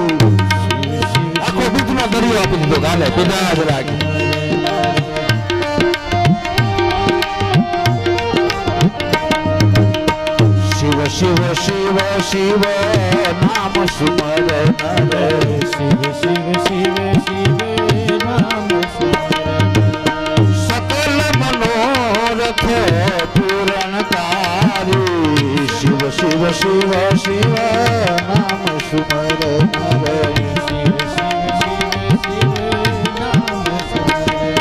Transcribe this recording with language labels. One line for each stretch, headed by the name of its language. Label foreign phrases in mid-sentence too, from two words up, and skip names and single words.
Gujarati: આખો દૂધનો દરિયો આપી દીધો. ગાલે પીધા જ રાખી.
Hindi: शिव शिव शिव शिव नाम सुमर नर. शिव शिव शिव शिव नाम सुमर. सकल मनोरथ पूर्ण तारी. शिव शिव शिव शिव नाम सुमर नर. शिव शिव शिव शिव नाम सुमर.